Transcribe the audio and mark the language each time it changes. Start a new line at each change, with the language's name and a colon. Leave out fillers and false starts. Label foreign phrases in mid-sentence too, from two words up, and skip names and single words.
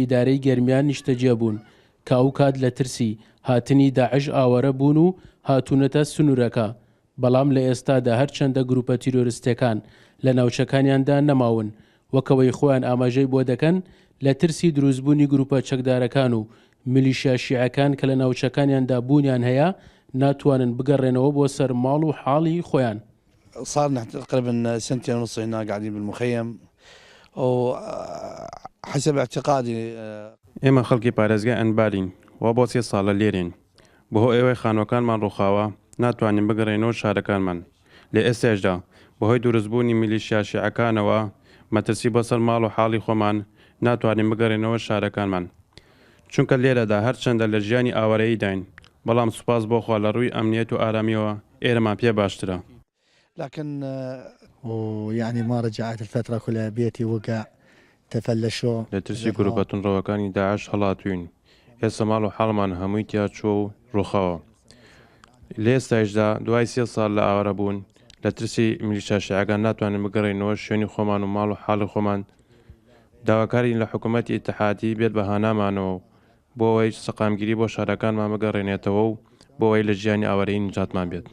Central Kurdish: ئیدارەی گەرمیان نیشتەجێ بوون کە ئەو کات لە ترسی هاتنی داعش ئاوارە بوون و هاتوونەتە سنوورەکە، بەڵام لە ئێستادا هەرچەندە گروپە تیرۆریستەکان لە ناوچەکانیاندا نەماون، وەکەوەی خۆیان ئاماژەی بۆ دەکەن لە ترسی دروستبوونی گروپە چەکدارەکان و میلیشیا شیعەکان کە لە ناوچەکانیاندا بوونیان هەیە ناتوانن بگەڕێنەوە بۆ سەر ماڵ و حاڵی خۆیان.
Arabic: صار نحن تقريبا سنتين ونص هنا قاعدين بالمخيم وحسب اعتقادي
Central Kurdish: ئێمە خەڵکی پارێزگای ئەنبارین و بۆ 3 ساڵە لێرین، بەهۆی ئێوەی خانوەکانمان ڕووخاوە ناتوانین بگەڕێنەوە شارەکانمان. لە ئێستێشدا بەهۆی دروستبوونی میلیشیا شیعەکانەوە مەترسی بەسەر ماڵ و حاڵی خۆمان ناتوانین بگەڕێنەوە شارەکانمان، چونکە لێرەدا هەرچەندە لە ژیانی ئاوارەیی داین، بەڵام سوپاس بۆخوا لە ڕووی ئەمنیەت و ئارامیەوە ئێرەمان پێ باشترە.
Arabic: لكن ويعني ما رجعت الفترة كلها بيتي وقع تفلشوا
Central Kurdish: لە ترسی گروپە تونڕەوەکانی داعش هەڵاتوین. ئێستا ماڵ و حاڵمان هەمووی تیا چوە و ڕووخاوە. لە ئێستایشدا دوای 3 ساڵ لە ئاوارە بوون لە ترسی میلیشیا شیعەکان ناتوانین بگەڕێنەوە شوێنی خۆمان و ماڵ و حاڵی خۆمان. داواکارین لە حکوومەتی ئیتحادی بێت بە هانامانەوە بۆ ئەوەی سەقامگیری بۆ شارەکانمان بگەڕێنێتەوە و بۆ ئەوەی لە ژیانی ئاوارەیی نجاتمان بێت.